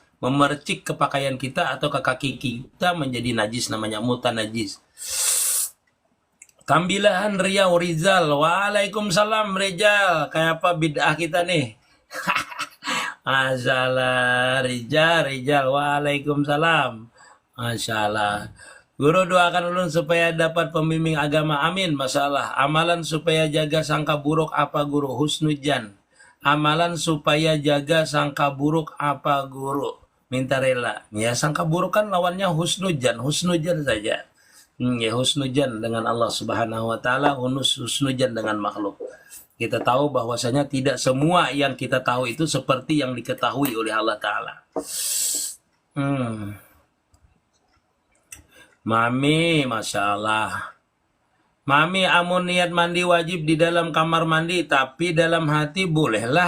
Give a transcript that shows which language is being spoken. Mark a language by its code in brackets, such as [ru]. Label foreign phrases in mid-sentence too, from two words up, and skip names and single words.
[id] Memercik ke pakaian kita atau ke kaki kita menjadi najis, namanya mutanajis. Tambilahan Riau Rizal. Waalaikumsalam Rizal. Kayak apa bid'ah kita nih? Masalah Rizal. Waalaikumsalam. Masalah. [bjn] Guru doakan ulun supaya dapat pembimbing agama. Amin. Masalah. Amalan supaya jaga sangka buruk apa guru? Husnujan. Amalan supaya jaga sangka buruk apa guru? Minta rela. [id] Ya, sangka buruk kan lawannya husnujan. Husnujan saja. Ya, husnujan dengan Allah [ar] سبحانه وتعالى, [id] husnujan dengan makhluk. Kita tahu bahwasanya tidak semua yang kita tahu itu seperti yang diketahui oleh Allah taala. Mami, [ar] ما شاء الله. [bjn] Mami, amun niat mandi wajib di dalam kamar mandi, tapi dalam hati bolehlah.